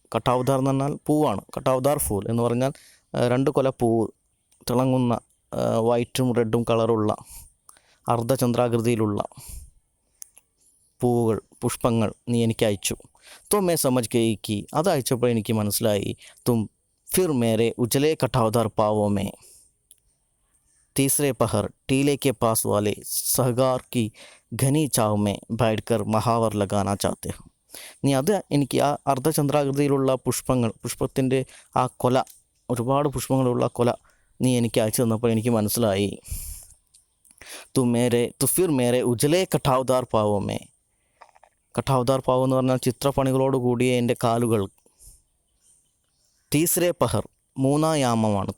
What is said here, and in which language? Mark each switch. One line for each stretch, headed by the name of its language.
Malayalam: കട്ടാവ്ദാർ എന്ന് പറഞ്ഞാൽ പൂവാണ്. കട്ടാവ്ദാർ ഫൂൽ എന്ന് പറഞ്ഞാൽ 2 കൊല പൂവ്, തിളങ്ങുന്ന വൈറ്റും റെഡും കളറുള്ള അർദ്ധചന്ദ്രാകൃതിയിലുള്ള പൂവുകൾ, പുഷ്പങ്ങൾ നീ എനിക്ക് അയച്ചു.
Hindi: तो मैं समझ गई कि
Malayalam: അത് അയച്ചപ്പോൾ എനിക്ക് മനസ്സിലായി
Hindi: तुम फिर मेरे उजले कटावदार पावों में तीसरे पहर टीले के पास वाले सहगार की घनी छाव में बैठकर महावर लगाना चाहते हो.
Malayalam: നീ അത് എനിക്ക് ആ അർദ്ധചന്ദ്രാകൃതിയിലുള്ള പുഷ്പത്തിൻ്റെ ആ കൊല, ഒരുപാട് പുഷ്പങ്ങളുള്ള കൊല നീ എനിക്ക് അയച്ചു തന്നപ്പോൾ എനിക്ക് മനസ്സിലായി
Hindi: तो फिर मेरे उजले कटावदार पावों में,
Malayalam: കട്ടാവ്ദാർ പാവ് എന്ന് പറഞ്ഞാൽ ചിത്രപ്പണികളോട് കൂടിയ എൻ്റെ കാലുകൾ, തീസ്രേ പഹർ 3-ാം യാമമാണ്.